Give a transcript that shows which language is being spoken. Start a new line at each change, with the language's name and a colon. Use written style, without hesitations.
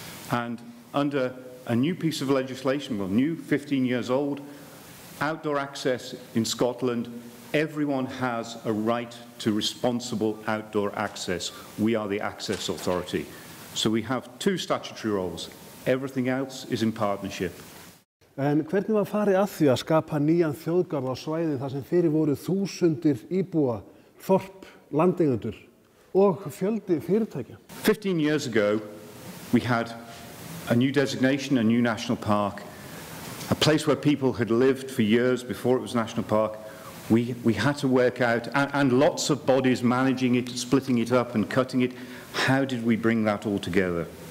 English: And under a new piece of legislation, well, new, 15 years old, outdoor access in Scotland, everyone has a right to responsible outdoor access. We are the access authority. So we have two statutory roles. Everything else is in partnership.
Icelandic: En hvernig var farið að því að skapa nýjan þjóðgarð á svæði þar sem fyrir voru þúsundir íbúa, þorp, landeigendur og fjöldi fyrirtækja?
English: 15 years ago, we had a new designation, a new national park, a place where people had lived for years before it was national park. We had to work out, and lots of bodies managing it, splitting it up and cutting it. How did we bring that all together?